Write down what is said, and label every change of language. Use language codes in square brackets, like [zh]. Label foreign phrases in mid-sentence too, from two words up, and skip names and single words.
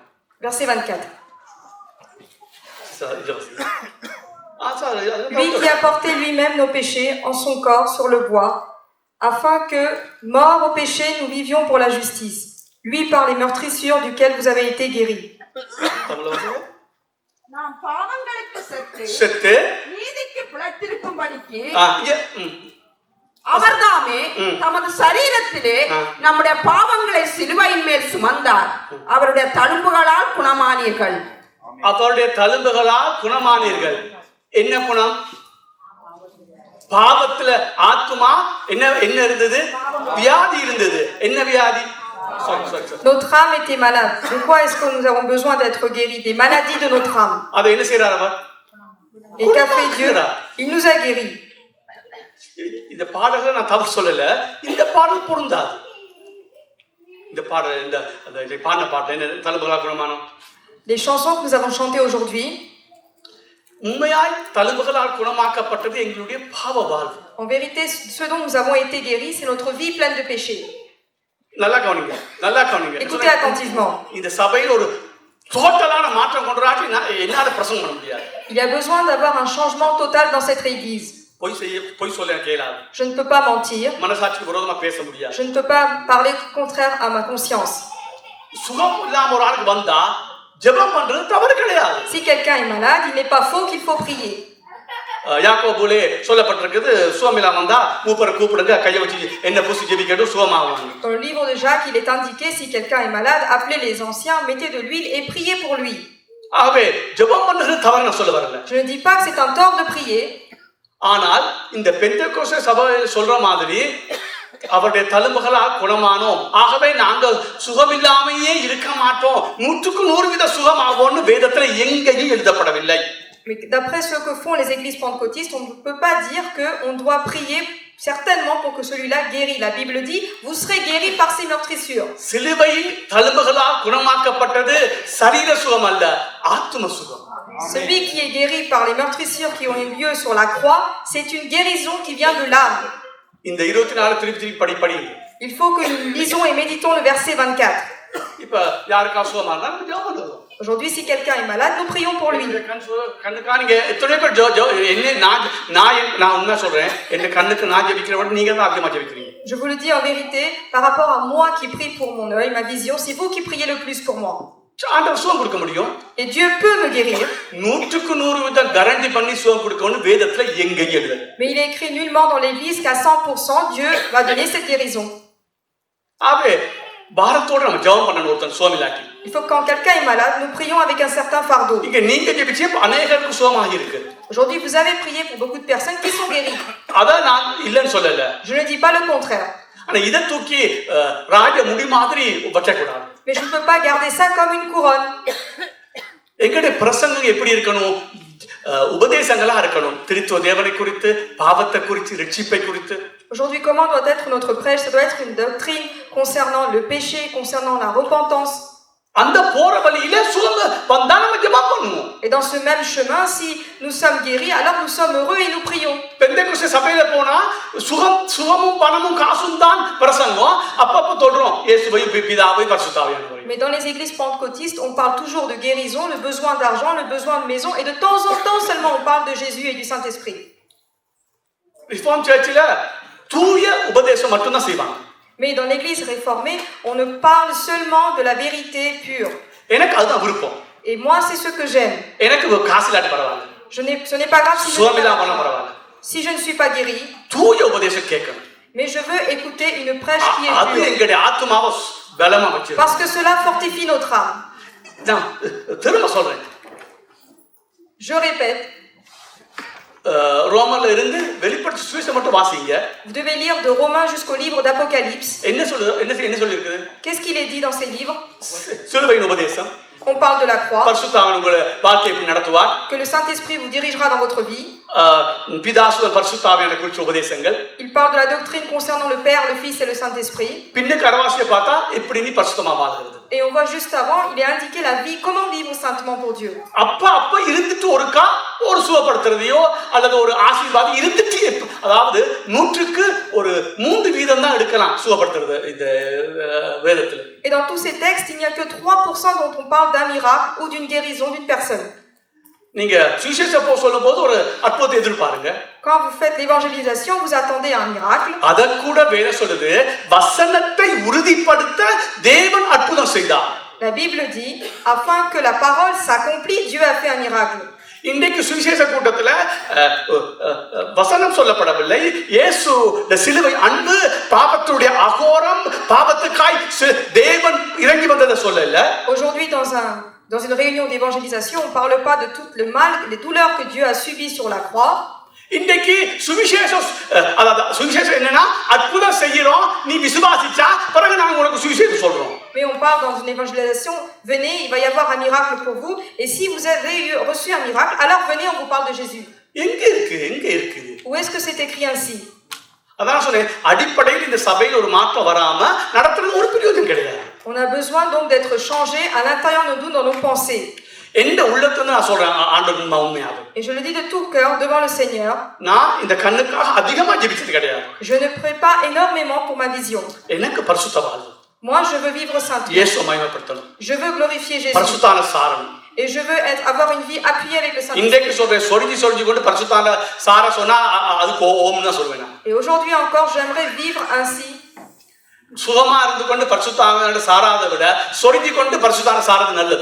[fr] Verset 24. [ta] சார் [fr] Lui qui a porté lui-même nos péchés en son corps sur le bois, afin que, morts au péché, nous vivions pour la justice. Lui par les meurtrissures duquel vous avez été guéris. [ta] நாம் பாவங்களுக்கு செத்து செத்து நீதிக்கு பிழைத்திருக்கும்படிக்கு இங்க அவர்தாமே தமது சரீரத்திலே நம்முடைய பாவங்களை சிலுவையின் மேல் சுமந்தார். அவருடைய தழும்புகளால் குணமானீர்கள். அவருடைய தழும்புகளால் குணமானீர்கள். என்ன குணம்? பாவத்துல ஆத்துமா என்ன என்ன இருந்தது? வியாதி இருந்தது. என்ன வியாதி? [fr] Notre âme était malade. De quoi est-ce que nous avons besoin d'être guéris? Des maladies de notre âme. [ta] அதை என்ன செய்றார் அவர்? [fr] Et qu'a fait Dieu? Il nous a guéris. [ta] இந்த பாடல்களை நான் தவறு சொல்லல. இந்த பாடல் பொருந்தாது. இந்த பாடல் இந்த பாடின பாடல் என்ன தழும்புகளால் குணமானோம். [fr] Les chansons que nous avons chantées aujourd'hui, [ta] உண்மையாய் தழும்புகளால் குணமாக்கப்பட்டது எங்களுடைய பாவ வாழ்வு. [fr] en vérité, ce dont nous avons été guéris, c'est notre vie pleine de péchés. [ta] நல்லா கவனிங்க, நல்லா கவனிங்க. [fr] Écoutez attentivement. [ta] இந்த சபையில் ஒரு டோட்டலான மாற்றம் கொண்டுராட்டி என்னால பிரசங்கம் பண்ண முடியாது. [fr] Il y a besoin d'avoir un changement total dans cette église. [ta] பொய் சொல்ல கேளாது. [fr] Je ne peux pas mentir. [ta] மனசாட்சிக்கு விரோதமா பேச முடியாது. [fr] Je ne peux pas parler contraire à ma conscience. [ta] சுகம் இல்லாம ஒரு ஆளுக்கு வந்தா ஜெபம் பண்றது தவறு கிடையாது. [fr] Si quelqu'un est malade, il n'est pas faux qu'il faut prier. [ta] யாக்கோபுலே சொல்லப்பட்டிருக்குது, சுகம் இல்லாம வந்தா மூப்பரை கூப்பிடுங்க, கையை வச்சு என்ன பூசி ஜெபிக்கட்டும் சுகமாகும். [fr] Dans le livre de Jacques, il est indiqué, si quelqu'un est malade, appelez les anciens, mettez de l'huile et priez pour lui. [ta] ஆகவே ஜெபம் பண்றது தவறு நான் சொல்ல வரல. [fr] Je ne dis pas que c'est un tort de prier. ஆனால் இந்த பெந்தெகோஸ்தே சபையில் சொல்ற மாதிரி அவருடைய தழும்புகளால் குணமானோம், ஆகவே நாங்கள் சுகமில்லாமையே இருக்க மாட்டோம், 100% சுகமாவோம்னு வேதத்துல எங்கேயும் எழுதப்படவில்லை. Mais d'après ce que font les églises pentecôtistes, on ne peut pas dire qu'on doit prier certainement pour que celui-là guérit. La Bible dit, vous serez guéris par ces meurtrissures. [ta] சிலுவையில் தழும்புகளால் குணமாக்கப்பட்டது சரீர சுகம் அல்ல, ஆத்தும சுகம். [fr] Celui qui est guéri par les meurtrissures qui ont eu lieu sur la croix, c'est une guérison qui vient de l'âme. [ta] இந்த 24 திருப்பி படி. [fr] Il faut que nous lisons et méditons le verset 24. [ta] இப்ப யாருக்கா சுகமா இருந்தா நம்ம ஜெபம் பண்ணுவோம். [fr] Aujourd'hui, si quelqu'un est malade, nous prions pour lui. [ta] கண்ணுக்கானிங்க எத்தனை பேர் என்ன நான் உண்மை சொல்றேன், என்ன கண்ணுக்கு நான் ஜெபிக்கிறவங்க நீங்க தான் அதிகமா ஜெபிக்கிறீங்க. [fr] Je vous le dis en vérité, par rapport à moi qui prie pour mon œil, ma vision, c'est vous qui priez le plus pour moi. [ta] ஆண்டவர் சுகம் கொடுக்க முடியும். [fr] Et Dieu peut me guérir. [ta] 100% கேரண்டி பண்ணி சுகம் கொடுக்கணும்னு வேதத்துல எங்கேயும் எழுதல. [fr] Mais il est écrit nullement dans l'église qu'à 100% Dieu va donner cette guérison. [ta] ஆவே பாரத்தோட நம்ம ஜெபம் பண்ணணும். ஒருத்தன் சுகம் இல்லாட்டி [fr] Il faut que quand quelqu'un est malade, nous prions avec un certain fardeau. [ta] இங்க நீங்க ஜெபிச்சே அநேகருக்கு சுகமாகி இருக்கு. [fr] Aujourd'hui, vous avez prié pour beaucoup de personnes qui sont guéries. [ta] அத நான் இல்லன்னு சொல்லல. [fr] Je ne dis pas le contraire. [ta] ஆனா இத தூக்கி ராஜ முடி மாதிரி வச்ச கூடாது. [fr] Mais je ne peux pas garder ça comme une couronne. [ta] எங்களுடைய பிரசங்கம் எப்படி இருக்கணும்? உபதேசங்களா இருக்கணும். திருத்துவ தேவனை குறித்து, பாவத்தை குறித்து, ரட்சிப்பை குறித்து. [fr] Aujourd'hui, comment doit être notre prêche? Ça doit être une doctrine concernant le péché, concernant la repentance. [ta] அந்த போற வழியில சுகம் வந்தா நம்ம ஜெபம் பண்ணுவோம். [fr] Et dans ce même chemin, si nous sommes guéris, alors nous sommes heureux et nous prions. [ta] பெந்தெகோஸ்தே சபையில போனா சுகமும் பணமும் காசும் தான் பிரசங்கம். அப்பப்ப தொடரும் இயேசுவையும் பிதாவையும் பரிசுத்தாவியானவரையும். [fr] Mais dans les églises pentecôtistes, on parle toujours de guérison, le besoin d'argent, le besoin de maison, et de temps en temps seulement on parle de Jésus et du Saint-Esprit. [en] reform church [ta] தூய உபதேசம் மட்டும்தான் செய்வாங்க. [fr] Mais dans l'église réformée, on ne parle seulement de la vérité pure. [ta] எனக்கு அதுதான் விருப்பம். [fr] Et moi, c'est ce que j'aime. [ta] எனக்கு காசு இல்லாட்டி பரவாயில்ல. [fr] Ce n'est pas grave si je ne suis pas guéri. [ta] தூய உபதேசம் கேட்கணும். [fr] Mais je veux écouter une prêche qui est [ta] அது [fr] pure. [ta] எங்களுடைய ஆத்துமாவை பலமா வச்சிருக்கு. [fr] Parce que cela fortifie notre âme. [ta] நான் திரும்ப சொல்றேன். [fr] Je répète. [ta] ரோமர்ல இருந்து வெளிப்படுத்தின சுவிசேஷம் மட்டும் வாசிங்க. [fr] Vous devez lire de Romains jusqu'au livre d'Apocalypse. [ta] என்ன சொல்லி இருக்குது? [fr] Qu'est-ce qu'il est dit dans ces livres? [ta] சிலுவையின் உபதேசம். [fr] On parle de la croix. [ta] பரிசுத்தாவியானவர் உங்களை வாழ்க்கையை எப்படி நடத்துவார்? [fr] Que le Saint-Esprit vous dirigera dans votre vie. [ta] பிதாசுவ பரிசுத்தாவியானவரை குறித்த உபதேசங்கள். [fr] Il parle de la doctrine concernant le Père, le Fils et le Saint-Esprit. [ta] பின்னுக்கு அரவாசியை பார்த்தா எப்படி நீ பரிசுத்தமா வாழ்றது? [fr] Et on voit juste avant, il est indiqué la vie, comment vivre saintement pour Dieu. [ta] அப்ப இருந்துட்டு ஒருக்கா ஒரு சுகப்படுத்துறதையோ அல்லது ஒரு ஆசீர்வாதம் இருந்துட்டு அதாவது 100க்கு ஒரு 3% தான் எடுக்கலாம் சுகப்படுத்துறது இந்த வேதத்துல. [fr] Et dans tous ces textes, il n'y a que 3% dont on parle d'un miracle ou d'une guérison d'une personne. [ta] நீங்க சுவிசேஷம் சொல்லும்போது ஒரு அற்புதத்தை எதிர்பாருங்க. [fr] Quand vous faites l'évangélisation, vous attendez un miracle. [ta] அத கூட வேதம் சொல்லுது வசனத்தை உறுதிப்படுத்த தேவன் அற்புதம் செய்தார். [fr] La Bible dit, afin que la parole s'accomplisse, Dieu a fait un miracle. [ta] இன்றைக்கு சுவிசேஷ கூட்டத்துல வசனம் சொல்லப்படவில்லை. இயேசு சிலுவை அன்பு பாவத்துடைய அகோரம் பாவத்துக்காய் தேவன் இறங்கி வந்ததை சொல்லல. [fr] Aujourd'hui, dans une réunion d'évangélisation, on ne parle pas de tout le mal, les douleurs que Dieu a subies sur la croix. [ta] இன்றைக்கு சுவிசேஷம் என்னன்னா அற்புதம் செய்யறோம், நீ விசுவாசிச்சா பிறகு நாங்க உனக்கு சுவிசேஷம் சொல்றோம். [fr] Mais on parle dans une évangélisation, venez, il va y avoir un miracle pour vous, et si vous avez reçu un miracle, alors venez, on vous parle de Jésus. [ta] எங்க இருக்கு? [fr] Où est-ce que c'est écrit ainsi? [ta] அதான் சொன்னேன், அடிப்படையில் இந்த சபையில் ஒரு மாற்றம் வராம நடத்துறது ஒரு பிரயோஜனம் கிடையாது. [fr] On a besoin donc d'être changé à l'intérieur de nous, dans nos pensées. [ta] எந்த உள்ளத்துல நான் சொல்றேன் ஆண்டவரின் உண்மையாக. [fr] Et je le dis de tout cœur devant le Seigneur. [ta] நான் இந்த கண்ணுக்காக அதிகமா ஜெபிச்சது கிடையாது. [fr] Je ne prie pas énormément pour ma vision. [ta] எனக்கு பரிசுத்த வாழ்வு. [fr] Moi, je veux vivre saintement. [ta] இயேசுவை மகிமைப்படுத்தணும். [fr] Je veux glorifier Jésus. [ta] பரிசுத்தான சாரம். [fr] Et je veux avoir une vie appuyée avec le Saint-Esprit. [ta] இன்றைக்கு சொல்றேன், சொரிஞ்சி கொண்டு பரிசுத்தான சார சொன்னா அதுக்கு ஓம்னு தான் சொல்வேன். [fr] Et aujourd'hui encore, j'aimerais vivre ainsi. [ta] சுகமா இருந்து கொண்டு பரிசுத்தான சாராத விட சொரிஞ்சி கொண்டு பரிசுத்தான சாரது நல்லது.